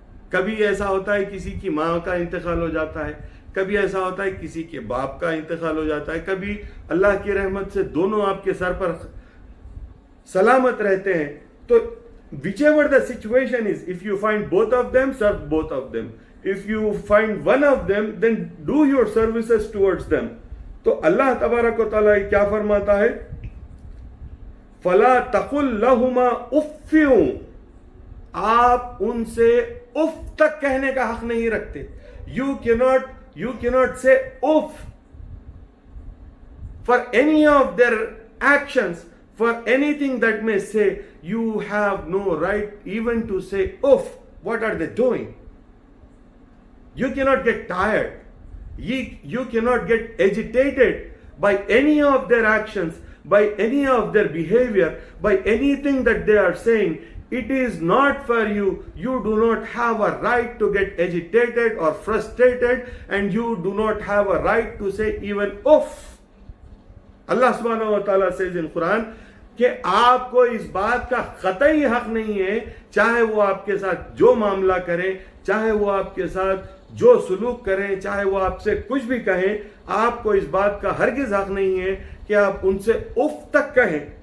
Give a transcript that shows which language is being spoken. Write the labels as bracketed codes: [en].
[ur] کبھی ایسا ہوتا ہے کسی کی ماں کا انتقال ہو جاتا ہے، کبھی ایسا ہوتا ہے کسی کے باپ کا انتقال ہو جاتا ہے، کبھی اللہ کی رحمت سے دونوں آپ کے سر پر سلامت رہتے ہیں، تو [en] whichever the situation is, if you find both of them, serve both of them. If you find one of them, then do your services towards them. تو اللہ تبارک و تعالیٰ کیا فرماتا ہے؟ [ar] فَلَا تَقُلْ لَهُمَا اُفٍّ، [ur] آپ ان سے اف تک کہنے کا حق نہیں رکھتے۔ [en] You cannot say uff for any of their actions, for anything that may say. You have no right even to say uff. What are they doing? You cannot get tired. You cannot get agitated by any of their actions, by any of their behavior, by anything that they are saying. It is not for you. You do not have a right to get agitated or frustrated, and you do not have a right to say even uff. Allah subhanahu wa ta'ala says in Quran [ur] کہ آپ کو اس بات کا قطعی حق نہیں ہے، چاہے وہ آپ کے ساتھ جو معاملہ کریں، چاہے وہ آپ کے ساتھ جو سلوک کریں، چاہے وہ آپ سے کچھ بھی کہیں، آپ کو اس بات کا ہرگز حق نہیں ہے کہ آپ ان سے اف تک کہیں۔